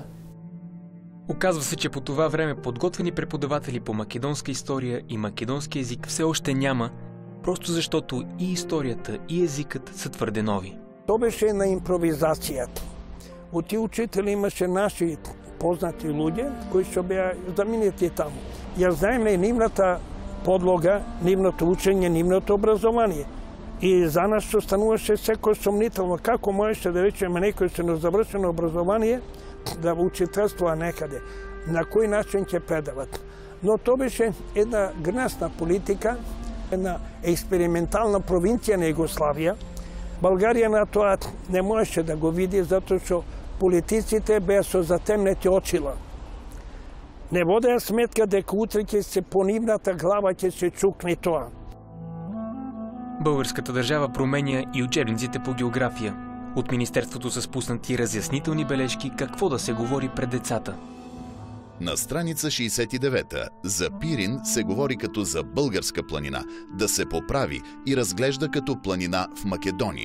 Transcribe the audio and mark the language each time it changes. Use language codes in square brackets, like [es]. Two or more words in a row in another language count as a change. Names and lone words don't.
[bg] Оказва се, че по това време подготвени преподаватели по македонска история и македонски език все още няма, просто защото и историята, и езикът са твърде нови. То беше на импровизацията. От тия учители имаше наши познати люди, които ще бяха знаменити там. [mk] Я знаем ли нивната подлога, нивното учење, нивното образование. И за нас остануваше секој сомнително. Како можеше да речеме некој со незавршено образование да учителства некаде? На кој начин ќе предават? Но то беше една гнесна политика, една експериментална провинција на Југославија. Българија на тоа не можеше да го види, затоа што политиците беа со затемнети очила. Не водеа сметка дека утре ќе се по нивната глава ќе се чукне тоа. [bg] Българската държава променя и учебниците по география. От Министерството са спуснати разяснителни бележки какво да се говори пред децата. На страница 69 за Пирин се говори като за българска планина, да се поправи и разглежда като планина в Македония.